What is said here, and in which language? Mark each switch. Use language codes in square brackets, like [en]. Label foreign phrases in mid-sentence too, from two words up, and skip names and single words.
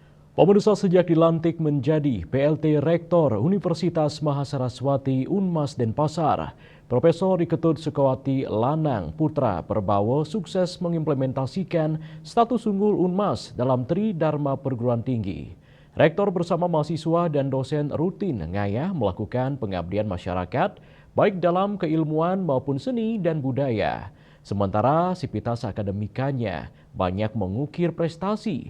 [id] Pemirsa, sejak dilantik menjadi PLT Rektor Universitas Mahasaraswati Unmas Denpasar, Profesor Iketut Sukawati Lanang Putra Perbawo sukses mengimplementasikan status unggul Unmas dalam Tridharma Perguruan Tinggi. Rektor bersama mahasiswa dan dosen rutin ngayah melakukan pengabdian masyarakat, baik dalam keilmuan maupun seni dan budaya. Sementara sivitas akademikanya banyak mengukir prestasi.